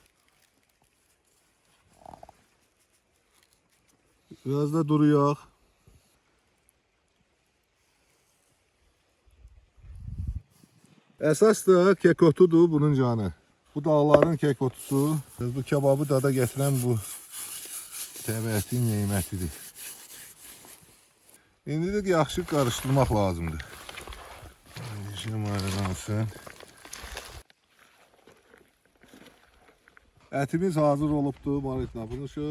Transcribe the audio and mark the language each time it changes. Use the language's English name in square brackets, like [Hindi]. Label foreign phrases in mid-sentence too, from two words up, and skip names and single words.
[Turkish] Biraz da duruyor. [Azerbaijani] Əsas da kekotudur bunun canı. Bu dağların kekotusu. Bu kebabı dada getiren bu təbiətin nemətidir. İndi də yaxşı qarışdırmaq lazımdır. [Turkish] Şimdi ayrılansın. [Azerbaijani] Etimiz hazır olubdur, marinadla buluşuq.